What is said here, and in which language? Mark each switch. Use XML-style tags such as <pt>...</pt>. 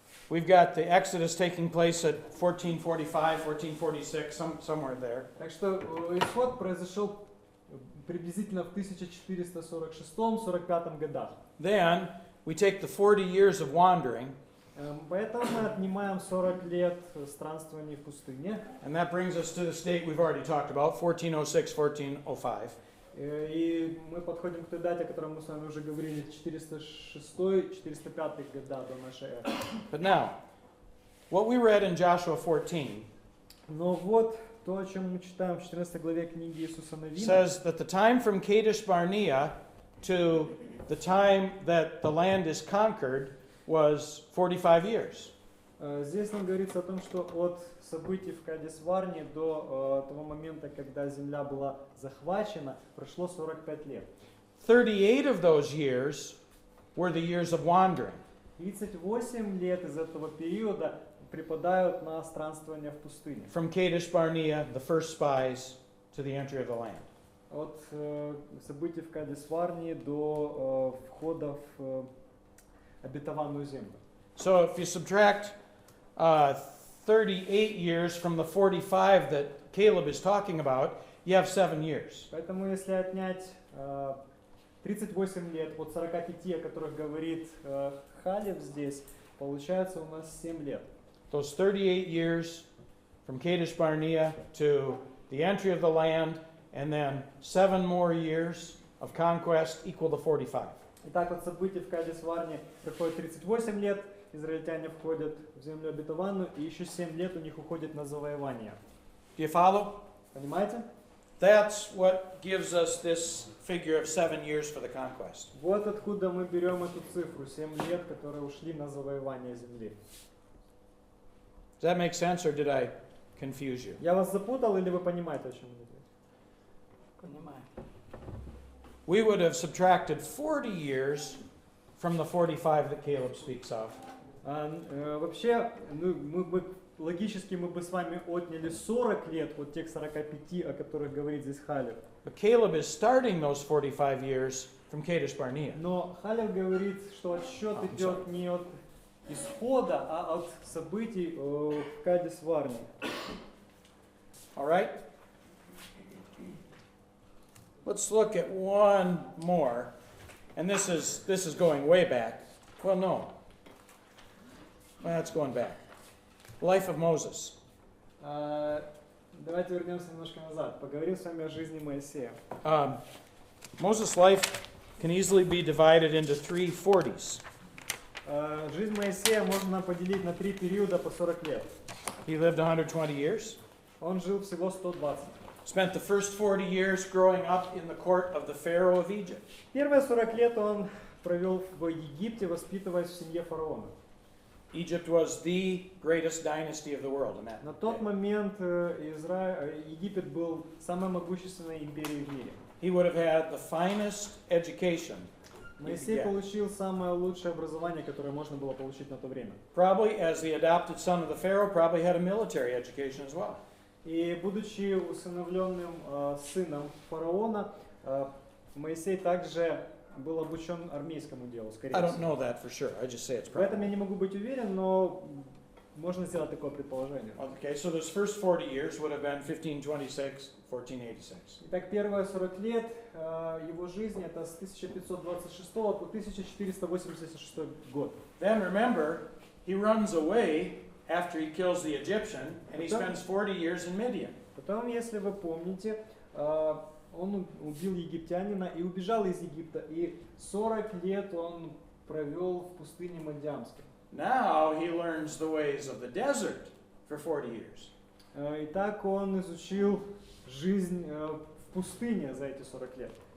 <en>We've got the Exodus taking place at 1445, 1446, somewhere there.</en> <ru>Так что исход произошел приблизительно в 1446-45 годах.</ru> <en>Then we take the 40 years of wandering,</en> <ru>Поэтому мы отнимаем 40 лет странствований в пустыне.</ru> <en>and that brings us to the state we've already talked about, 1406, 1405.</en> <ru>И мы подходим к той дате, о которой мы с вами уже говорили, 406-405 года до нашей эры.</ru> <en>But now, what we read in Joshua 14</en> <ru>Но вот то, о чем мы читаем в 14 главе книги Иисуса Навина,</ru> <en>says that the time from Kadesh Barnea to the time that the land is conquered was 45 years.</en> <ru>Здесь нам говорится о том, что от событий в Кадес-Варне до того момента, когда земля была захвачена, прошло 45 лет.</ru> <en>38 of those years were the years of wandering.</en> <ru>38 лет из этого периода припадают на странствование в пустыне.</ru> <en>From Kadesh Barnea, the first spies, to the entry of the land.</en> <ru>От событий в Кадес-Варне до входа в обетованную землю.</ru> <en>So if you subtract 38 years from the 45 that Caleb is talking about, you have 7 years.</en> <ru>Поэтому если отнять 38 лет от 45, о которых говорит Халев здесь, получается у нас 7 лет.</ru> <en>Those 38 years from Kadesh Barnea to the entry of the land, and then 7 more years of conquest equal to 45.</en> <ru>Итак, от событий в Кадес-Варне проходит 38 лет, израильтяне входят в землю обетованную, и еще 7 лет у них уходит на завоевание.</ru> <en>Do you follow?</en> <ru>Понимаете?</ru> <en>That's what gives us this figure of 7 years for the conquest.</en> <ru>Вот откуда мы берем эту цифру, 7 лет, которые ушли на завоевание земли.</ru> <en>Does that make sense, or did I confuse you?</en> <ru>Я вас запутал, или вы понимаете, о чем я говорю? Понимаю.</ru> <en>We would have subtracted 40 years from the 45 that Caleb speaks of.</en> <ru>Вообще, логически мы бы с вами отняли 40 лет от тех 45, о которых говорит здесь Халев.</ru> <en>But Caleb is starting those 45 years from Kadesh Barnea.</en> <ru>Но Халев говорит, что отсчет идет не от исхода, а от событий в Кадес-Варне.</ru> <en>All right? Let's look at one more. And this is going way back. Well, no. Well, that's going back. Life of Moses.</en> <ru>Давайте вернемся немножко назад. Поговорим с вами о жизни Моисея.</ru> <en>Moses' life can easily be divided into 3 40s.</en> <ru>Жизнь Моисея можно поделить на 3 периода по 40 лет.</ru> <en>He lived 120 years.</en> <ru>Он жил всего 120.</ru> <en>Spent the first 40 years growing up in the court of the Pharaoh of Egypt.</en> <ru>Первые 40 лет он провел в Египте, воспитываясь в семье фараона.</ru> <en>Egypt was the greatest dynasty of the world in that</en> <ru>На тот момент Египет был самой могущественной империей в мире.</ru> <en>He would have had the finest education.</en> <ru>Моисей получил самое лучшее образование, которое можно было получить на то время.</ru> <en>Probably, as the adopted son of the Pharaoh, probably had a military education as well.</en> <ru>И будучи усыновленным сыном фараона, Моисей также был обучен армейскому делу, скорее</ru> <en>I don't</en> <ru>всего.</ru> <en>know that for sure. I just say it's</en> <ru>В этом</ru> <en>probably.</en> <ru>я не могу быть уверен, но можно сделать такое предположение.</ru> <en>Okay, so those first 40 years would have been 1526, 1486.</en> <ru>Итак, первые 40 лет его жизни это с 1526 по 1486 год.</ru> <en>Then remember, he runs away after he kills the Egyptian, and he spends 40 years in Midian.</en> <ru>Потом, если вы помните, он убил египтянина и убежал из Египта, и 40 лет он провел в пустыне Мадьямской.</ru> <en>Now he learns the ways of the desert for 40 years.</en> <ru>И так он изучил жизнь в пустыне за эти 40 лет.</ru>